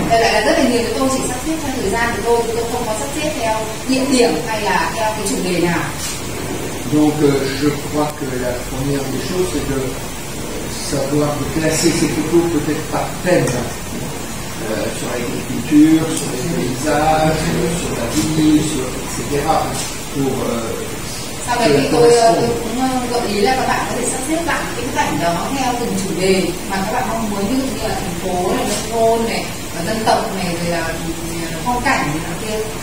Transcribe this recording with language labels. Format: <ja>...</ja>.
<vi>Đây lại là rất là nhiều, tôi chỉ sắp xếp theo thời gian của tôi không có sắp xếp theo địa điểm hay là theo cái chủ đề nào.</vi> <fr>Donc je crois que la première des choses c'est de savoir classer ces photos peut-être par thème, sur l'agriculture, sur les paysages, sur la ville, sur, etc. Pour</fr> <vi>sau đấy thì tôi cũng gợi ý là các bạn có thể sắp xếp lại cái bức ảnh đó theo từng chủ đề mà các bạn mong muốn, ví dụ như là thành phố này, nông thôn này, dân tộc này, rồi là phong cảnh này kia.</vi>